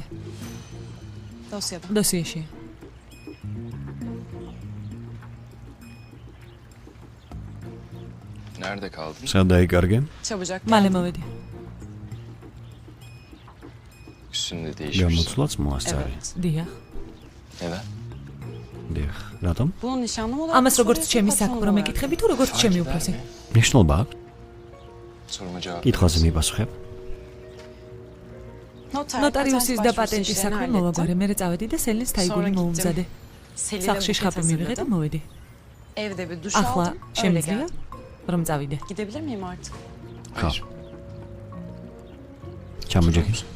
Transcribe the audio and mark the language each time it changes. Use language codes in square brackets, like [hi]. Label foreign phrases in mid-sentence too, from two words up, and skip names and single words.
[ka] დოსიეში. [tr] Nerede kaldın? [ka] სად დაიკარგე? მალე მოვედი. [tr] Üstünde değişmiş. [ka] გამოცვლაც მოასწარი. დიახ. [tr] Neden? [ka] დიახ. რატომ? ამას როგორც ჩემი საქმე რომ ეკითხები თუ როგორც ჩემი უფროსი? მნიშვნელობა აქვს? [tr] Soruma cevap. [ka] კითხვაზე მიპასუხებ. ნოტარიუსის და პატენტის საქმე მოვაგვარე, მე წავედი და სელინს თაიგული მოუმზადე. სახში შხაპი მივიღე და მოვედი. ახლა შემიძლია რომ წავიდე. ხო. ჩამოჯექი.